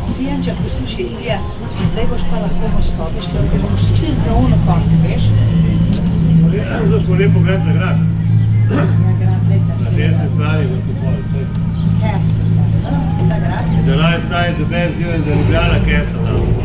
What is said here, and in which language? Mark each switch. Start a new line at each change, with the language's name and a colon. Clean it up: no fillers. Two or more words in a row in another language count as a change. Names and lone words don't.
Slovenian: Janča, poslušaj, Ilija, in zdaj boš pa lahko mostove štel, da boš čez na ono konc, veš? Zdaj smo lepo gledali na grad. Ja, grad, leta. Na desni strani v Topol. Castle, ta grad.
English: The right side, the best view is the Ljubljana Castle now.